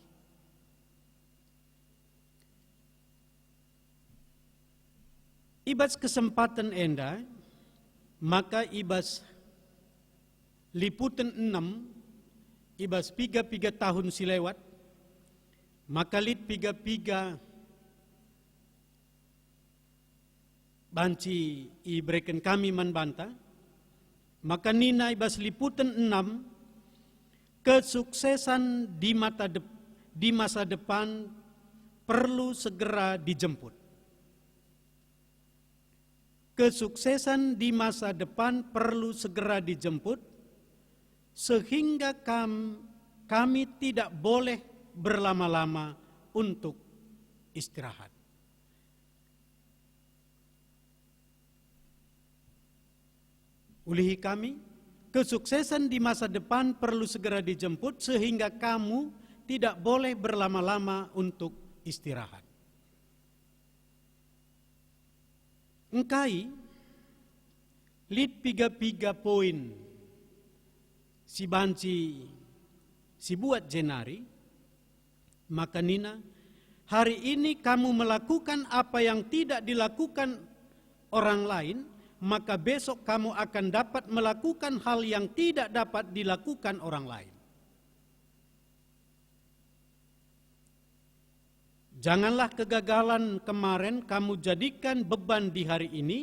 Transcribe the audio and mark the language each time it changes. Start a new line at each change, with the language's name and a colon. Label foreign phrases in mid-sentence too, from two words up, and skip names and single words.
Batak Karo: Ibas kesempatan enda, maka ibas liputan 6, ibas piga-piga tahun silewat, maka lit piga-piga banci iberikan kami man banta, maka nina ibas liputan 6,
Indonesian: kesuksesan di masa depan perlu segera dijemput. Kesuksesan di masa depan perlu segera dijemput, sehingga kami tidak boleh berlama-lama untuk istirahat.
Batak Karo: Ulihi kami,
Indonesian: kesuksesan di masa depan perlu segera dijemput sehingga kamu tidak boleh berlama-lama untuk istirahat.
Batak Karo: Engkai, lit piga-piga poin si banci si buat jenari, maka nina,
Indonesian: hari ini kamu melakukan apa yang tidak dilakukan orang lain, maka besok kamu akan dapat melakukan hal yang tidak dapat dilakukan orang lain. Janganlah kegagalan kemarin kamu jadikan beban di hari ini.